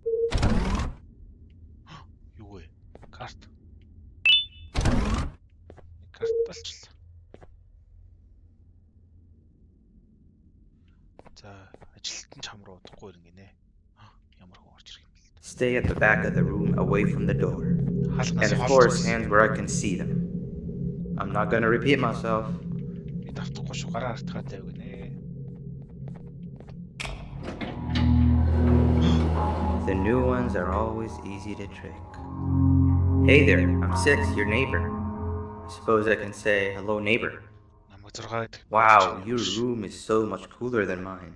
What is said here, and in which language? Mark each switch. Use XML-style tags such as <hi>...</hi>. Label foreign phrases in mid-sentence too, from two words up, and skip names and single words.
<mn>Юу вэ? Карт. Карт болчихлоо. За, ажилтан чам руу удахгүй ирнэ гинэ. Ямар хүн орж ирэх юм бэ?</mn> <en>Stay at the back of the room away from the door. And of course, hands where I can see them. I'm not gonna repeat myself.</en> <mn>Давтахгүй шүү, гараа артгаатай гинэ.</mn> <en>The new ones are always easy to trick. Hey there, I'm Six, your neighbor. I suppose I can say hello, neighbor. Wow, your room is so much cooler than mine.</en>